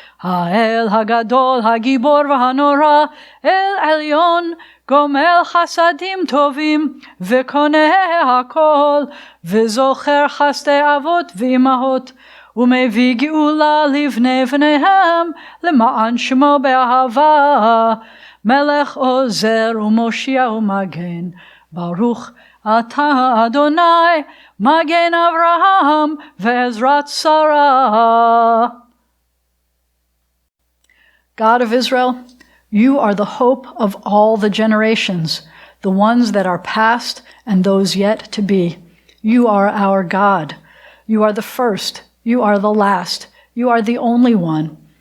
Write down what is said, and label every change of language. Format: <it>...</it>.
<he>Ha'el Hagadol, Hagibor v'Hanora, El Elyon, Gomel Chasadim Tovim, ve'Koneh Hakol, ve'Zocher Chasdei Avot v'Imahot, ומביא גאולה לבני בניהם, למען שמו באהבה. מלך עוזר ומושיע ומגן, ברוך אתה אדוני, מגן אברהם ועזרת שרה.</he> <en>God of Israel, you are the hope of all the generations, the ones that are past and those yet to be. You are our God. You are the first. You are the last. You are the only one.</en>